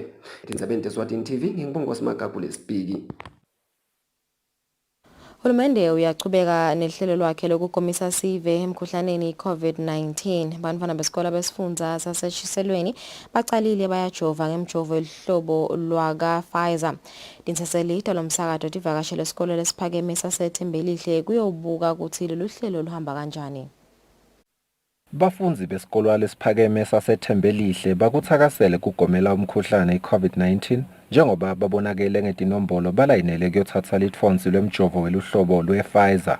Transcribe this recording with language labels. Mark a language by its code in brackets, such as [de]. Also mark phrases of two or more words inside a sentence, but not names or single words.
[ss] Tindzabeni teSwatini TV ngingibongosi Magagu lesipiki. Hulumende uyachubeka nehlelo lwakhe lokukomisa sive emkhuhlaneni COVID-19. Bantfwana besikole besifundza saseshiselweni bacalile bayajova ngemjovo elihlobo lwaka Pfizer. Tinseselita lomsakato tivakashele isikole lesiphakeme saseThembelihle kuyobuka ukuthi lolu hlelo luhamba kanjani. Bafundzi besikole lesiphakeme saseThembelihle bakuthakasele kugomela umkhuhlane iCovid-19 njengoba babonakele ngetinombolo balayinele kuyothatha litfonsi lwemjovo weluhlobo lwe-Pfizer.